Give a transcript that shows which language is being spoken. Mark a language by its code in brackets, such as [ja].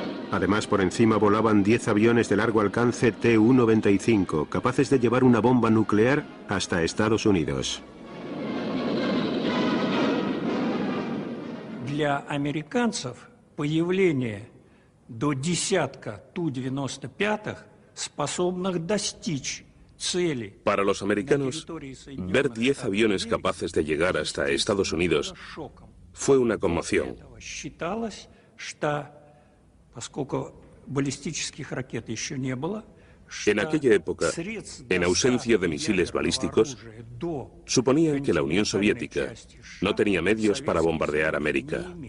[es] Además, por encima volaban 10 aviones de largo alcance Tu-95, capaces de llevar una bomba nuclear hasta Estados Unidos. [ru] Для американцев появление до десятка Ту-95 способных достичь цели. [es] Para los americanos, ver 10 aviones capaces de llegar hasta Estados Unidos fue una conmoción. [ru] Считалось, что поскольку баллистических ракет еще не было, [es] en aquella época, en ausencia de misiles balísticos, suponían que la Unión Soviética no tenía medios para bombardear América.